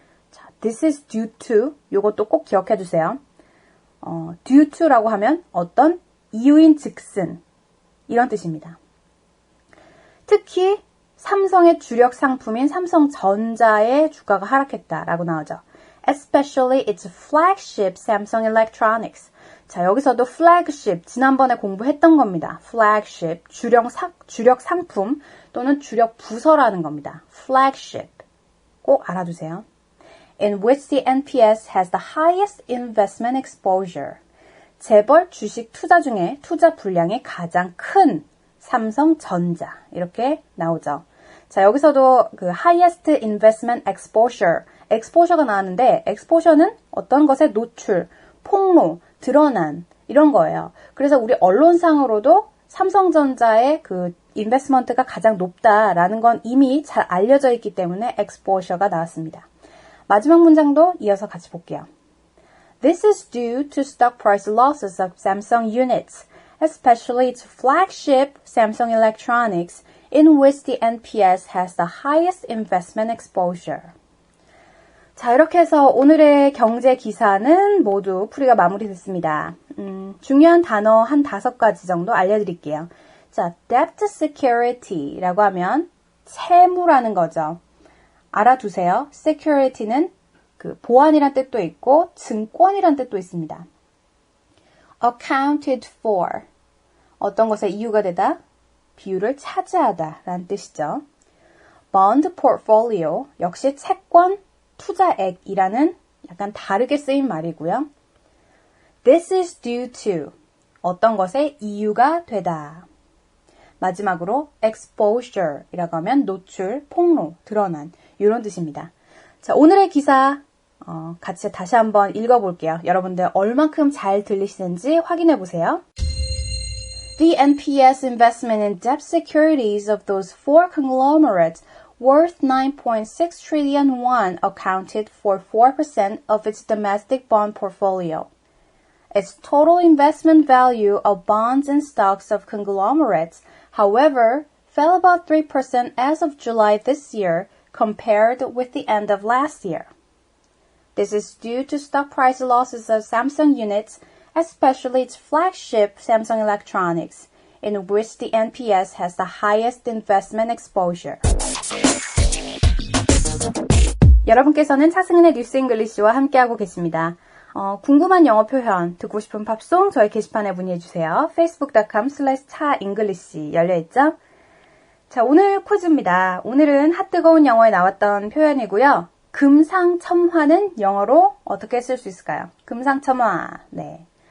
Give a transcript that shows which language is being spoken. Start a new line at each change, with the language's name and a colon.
Korean: 자,
English: this is due to,
Korean: 요것도 꼭 기억해 주세요. due to라고 하면 어떤 이유인 즉슨 이런 뜻입니다. 특히 삼성의 주력 상품인 삼성전자의 주가가 하락했다라고 나오죠.
English: Especially its flagship Samsung Electronics.
Korean: 자, 여기서도 flagship, 지난번에 공부했던 겁니다. flagship, 주력 상품 또는 주력 부서라는 겁니다. flagship. 꼭 알아두세요.
English: In which the NPS has the highest investment exposure.
Korean: 재벌 주식 투자 중에 투자 분량이 가장 큰 삼성전자. 이렇게 나오죠. 자, 여기서도 그
English: highest investment exposure
Korean: 가 나왔는데 exposure는 어떤 것에 노출, 폭로, 드러난 이런 거예요. 그래서 우리 언론상으로도 삼성전자의 그 인베스트먼트가 가장 높다라는 건 이미 잘 알려져 있기 때문에 exposure가 나왔습니다. 마지막 문장도 이어서 같이 볼게요.
English: This is due to stock price losses of Samsung units, especially its flagship Samsung Electronics, in which the NPS has the highest investment exposure.
Korean: 자, 이렇게 해서 오늘의 경제 기사는 모두 풀이가 마무리됐습니다. 중요한 단어 한 5가지 정도 알려드릴게요. 자, debt security라고 하면 채무라는 거죠. 알아두세요. security는 그 보안이란 뜻도 있고 증권이란 뜻도 있습니다. accounted for, 어떤 것에 이유가 되다, 비율을 차지하다 라는 뜻이죠. bond portfolio, 역시 채권 투자액이라는 약간 다르게 쓰인 말이고요.
English: This is due to,
Korean: 어떤 것에 이유가 되다. 마지막으로 exposure이라고 하면 노출, 폭로, 드러난 이런 뜻입니다. 자, 오늘의 기사 같이 다시 한번 읽어볼게요. 여러분들 얼만큼 잘 들리시는지 확인해 보세요.
English: The NPS investment in debt securities of those four conglomerates worth 9.6 trillion won accounted for 4% of its domestic bond portfolio. Its total investment value of bonds and stocks of conglomerates, however, fell about 3% as of July this year compared with the end of last year. This is due to stock price losses of Samsung units, especially its flagship Samsung Electronics, in which the NPS has the highest investment exposure.
Korean: 여러분께서는 차승은의 뉴스 잉글리시와 함께하고 계십니다. 궁금한 영어 표현, 듣고 싶은 팝송 저희 게시판에 문의해주세요. facebook.com/차잉글리시 열려있죠? 자, 오늘 퀴즈입니다. 오늘은 핫뜨거운 영어에 나왔던 표현이고요. 금상첨화는 영어로 어떻게 쓸 수 있을까요? 금상첨화. 네.